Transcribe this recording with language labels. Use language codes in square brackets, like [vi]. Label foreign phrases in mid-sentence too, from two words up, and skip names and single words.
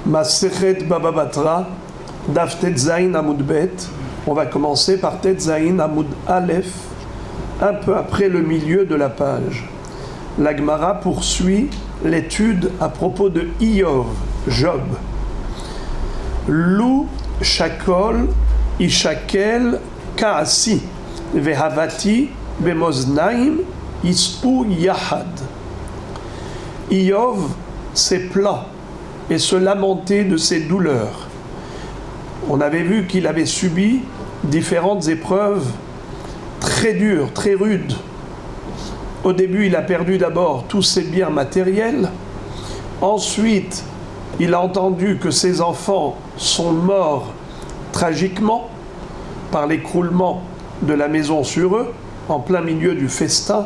[he] מסכת בבא בתרא דף טית זין עמוד בית. [fr] On va commencer par [he] טית זין עמוד אלף, [fr] un peu après le milieu de la page. La Gemara poursuit l'étude à propos de Iyov, Job. [he] לו שקול ישקל כעשי והותי במאזנים ישאו יחד. [fr] Iyov s'est plaint et se lamentait de ses douleurs. On avait vu qu'il avait subi différentes épreuves très dures, très rudes. Au début, il a perdu d'abord tous ses biens matériels. Ensuite, il a entendu que ses enfants sont morts tragiquement par l'écroulement de la maison sur eux, en plein milieu du festin.